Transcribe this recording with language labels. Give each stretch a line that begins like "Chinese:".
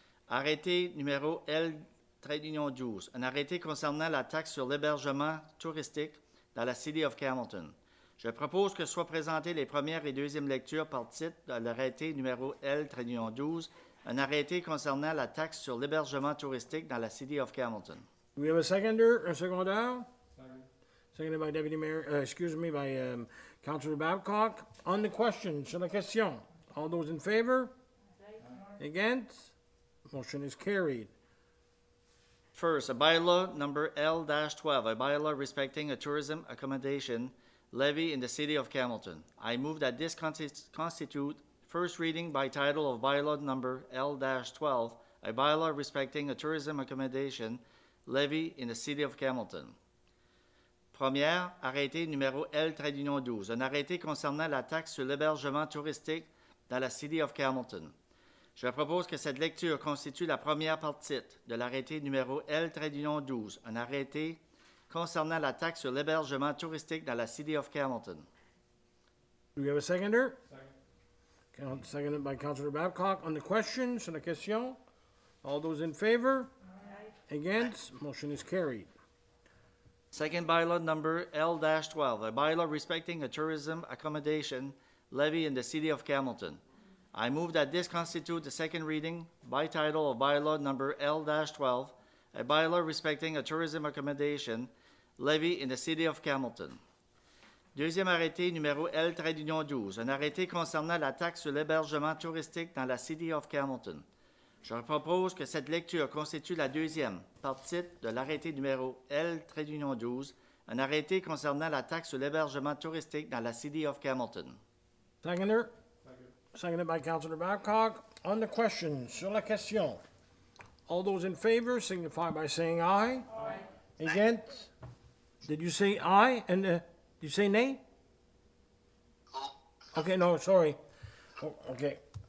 French: Arrêté numéro L-12, un arrêté concernant la taxe sur l'hébergement touristique dans la City of Campbellton. Je propose que soient présentées les premières et deuxièmes lectures par titre de l'arrêté numéro L-12, un arrêté concernant la taxe sur l'hébergement touristique dans la City of Campbellton.
English: Do we have a seconder,
French: un secondaire?
English: Seconded by Deputy Mayor, by Councillor Babcock. On the question,
French: sur la question,
English: all those in favor? Against? Motion is carried. First, a bylaw number L-12, a bylaw respecting a tourism accommodation levy in the city of Campbellton. I move that this constitute first reading by title of bylaw number L-12, a bylaw respecting a tourism accommodation levy in the city of Campbellton.
French: Première, arrêté numéro L-12, un arrêté concernant la taxe sur l'hébergement touristique dans la city of Campbellton. Je propose que cette lecture constitue la première partie de l'arrêté numéro L-12, un arrêté concernant la taxe sur l'hébergement touristique dans la City of Campbellton.
English: Do we have a seconder? Second. Seconded by Councillor Babcock. On the question,
French: sur la question,
English: all those in favor? Aye. Against? Motion is carried. Second bylaw number L-12, a bylaw respecting a tourism accommodation levy in the City of Campbellton. I move that this constitute the second reading by title of bylaw number L-12, a bylaw respecting a tourism accommodation levy in the city of Campbellton.
French: Deuxième arrêté numéro L-12, un arrêté concernant la taxe sur l'hébergement touristique dans la City of Hamilton. Je propose que cette lecture constitue la deuxième, par titre, de l'arrêté numéro L-12, un arrêté concernant la taxe sur l'hébergement touristique dans la City of Hamilton.
English: Seconder? Seconded by Councillor Babcock. On the question,
French: sur la question.
English: All those in favor signify by saying aye. Aye. Against? Did you say aye? And did you say nay? Okay, no, sorry. Oh, okay.